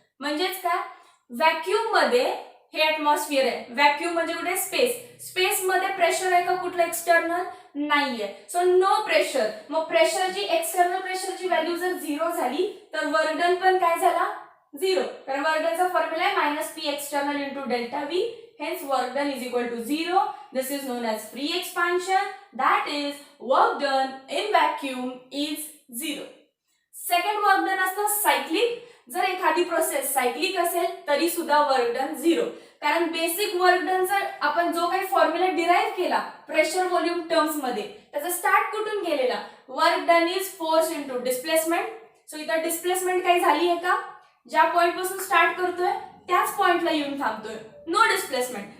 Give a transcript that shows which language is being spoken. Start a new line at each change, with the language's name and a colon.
Marathi: म्हणजेच काय, व्हॅक्यूम मध्ये हे ऍटमॉस्फिअर आहे, व्हॅक्यूम म्हणजे कुठे, स्पेस, स्पेस मध्ये प्रेशर आहे का कुठलं एक्सटर्नल, नाहीये. So no pressure. मग प्रेशरची एक्सटर्नल प्रेशरची व्हॅल्यू जर 0 झाली तर वर्क डन पण काय झाला, 0. कारण वर्क डनचा फॉर्म्युला आहे minus P external into delta V.
English: Hence work done is equal to 0. This is known as free expansion. That is work done in vacuum is 0. Second work done असतं cyclic.
Marathi: जर एखादी process cyclic असेल तरी सुद्धा work done 0. कारण basic work डनचा आपण जो काही फॉर्म्युला डिराइव्ह केला प्रेशर व्हॉल्यूम टर्म्स मध्ये, त्याचा स्टार्ट कुठून केलेला,
English: Work done is force into displacement.
Marathi: So इथं डिस्प्लेसमेंट काही झाली आहे का, ज्या पॉइंट पासून स्टार्ट करतोय त्याच पॉइंटला येऊन थांबतोय, नो डिस्प्लेसमेंट.